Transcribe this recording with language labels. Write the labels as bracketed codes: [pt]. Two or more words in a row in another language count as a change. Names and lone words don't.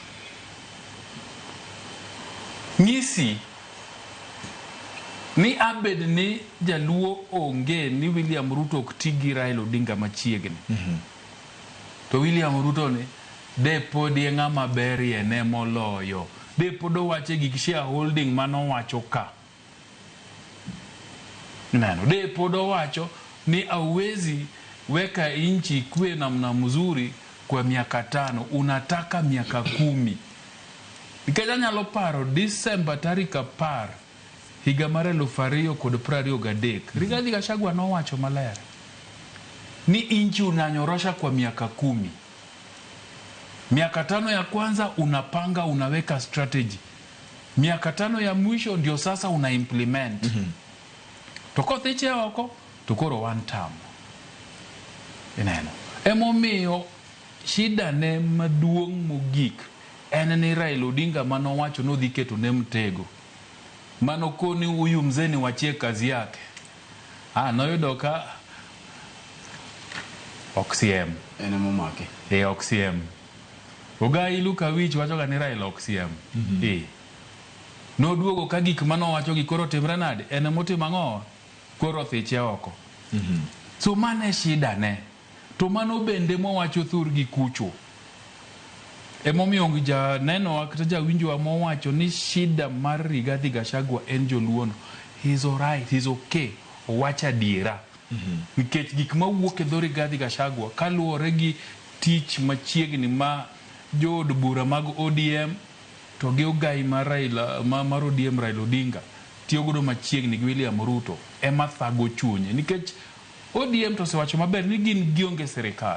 [luo] Ngisi ni abed ni Jaluo onge ni William Ruto ok ti gi Raila Odinga machiegni. To William Ruto ni de pod ye ng'ama berie ne moloyo, de pod owache gik shareholding manowacho ka. Neno, de pod owacho ni [sw] hauwezi weka inchi ikue namna mzuri kwa miaka 5, unataka miaka 10. [luo] Nikech nyalo paro December tarik 10 higa mar 2023 Rigathi Gachagua nowacho maler ni [sw] inchi unanyorosha kwa miaka 10. Miaka 5 ya kwanza unapanga, unaweka strategy. Miaka 5 ya mwisho ndio sasa una implement. [luo] Toko thiche oko tukoro [en] one term. [luo] Ineno emomiyo shida ne maduong' mogik en ni Raila Odinga manowacho nodhi keto ne mtego manokoni [sw] huyu mzee ni wachie kazi yake. [luo] Noyudo ka OXM ene momake OXM Ogai Luka Wich wacho ga ni Raila OXM. Noduogo ka gik manowacho gi koro timre nade en motimo ang'o koro thiche oko. So mane shida ne to mano bende mowacho thur gi kucho emomiyo ja neno akata ja winjo mowacho ni shida mar Rigathi Gachagua en joluono. [en] He's alright, he's okay, [luo] owacha diera. Nikech gik mawuok e dho Rigathi Gachagua kaluwore gi tich machiegni ma jood bura mag ODM to gi ugai mar Raila mar ODM Raila Odinga tiyo godo machiegni gi William Ruto ema thago chunye, nikech ODM to sewacho maber ni gin gionge serikal.